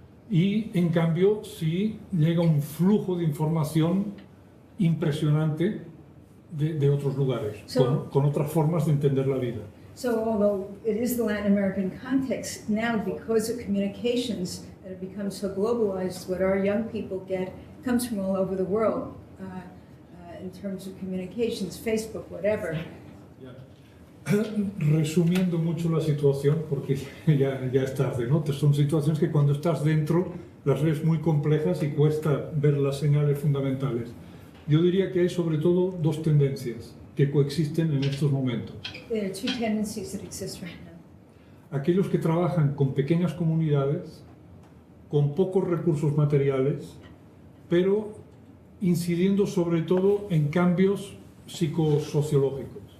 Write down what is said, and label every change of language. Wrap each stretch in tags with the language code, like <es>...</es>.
<es>Y en cambio sí llega un flujo de información impresionante de otros lugares, con otras formas de entender la vida.</es> <en>So although it is the Latin American context, now because of communications that have become so globalized, what our young people get comes from all over the world in terms of communications, Facebook, whatever.</en> <es>Resumiendo mucho la situación, porque ya es tarde, ¿no? Son situaciones que cuando estás dentro las ves muy complejas y cuesta ver las señales fundamentales. Yo diría que hay sobre todo dos tendencias que coexisten en estos momentos.</es> <en>There are two tendencies that exist right now.</en> <es>Aquellos que trabajan con pequeñas comunidades, con pocos recursos materiales, pero incidiendo sobre todo en cambios psicosociológicos.</es>